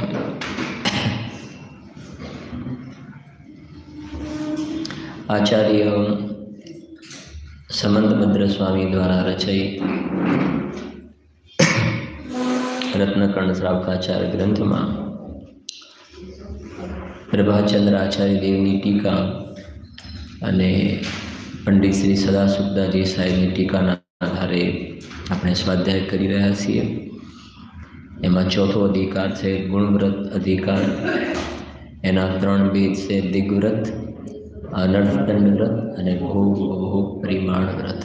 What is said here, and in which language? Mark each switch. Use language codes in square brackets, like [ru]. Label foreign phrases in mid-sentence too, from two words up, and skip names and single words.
[gu] આચાર્ય સમંતભદ્ર સ્વામી દ્વારા રચિત રત્નકર્ણ શ્રાવકાચાર્ય ગ્રંથ મેં પ્રભાચંદ્ર આચાર્ય દેવની ટીકા અને પંડિત શ્રી સદાસુખદાસજી સાહેબની ટીકાના આધારે આપણે સ્વાધ્યાય કરી રહ્યા છીએ। એમાં ચોથો અધિકાર છે ગુણવ્રત અધિકાર। એના 3 ભેદ છે દિગ્વ્રત, અનર્થદંડ વ્રત અને ભોગ ઉપભોગ પરિમાણ વ્રત।